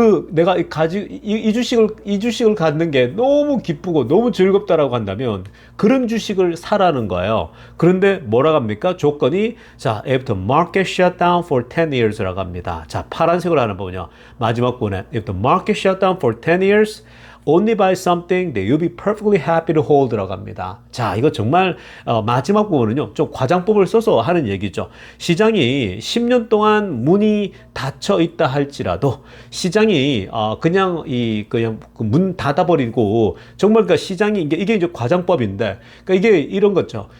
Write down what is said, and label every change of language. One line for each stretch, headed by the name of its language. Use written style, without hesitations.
Korean: 내가 이 주식을 갖는 게 너무 기쁘고 너무 즐겁다라고 한다면 그런 주식을 사라는 거예요. 그런데 뭐라고 합니까? 조건이, 자,
English: after market shutdown for 10 years
Korean: 라고 합니다. 자, 파란색으로 하는 부분이요. 마지막 부분에
English: after market shutdown for 10 years only buy something that you'll be perfectly happy to hold 라고
Korean: 합니다. 자, 이거 정말 마지막 부분은요, 좀 과장법을 써서 하는 얘기죠. 시장이 10년 동안 문이 닫혀 있다 할지라도 시장이 그냥 문 닫아버리고, 정말 그러니까 시장이 이게 이제 과장법인데, 그러니까 이게 이런 거죠.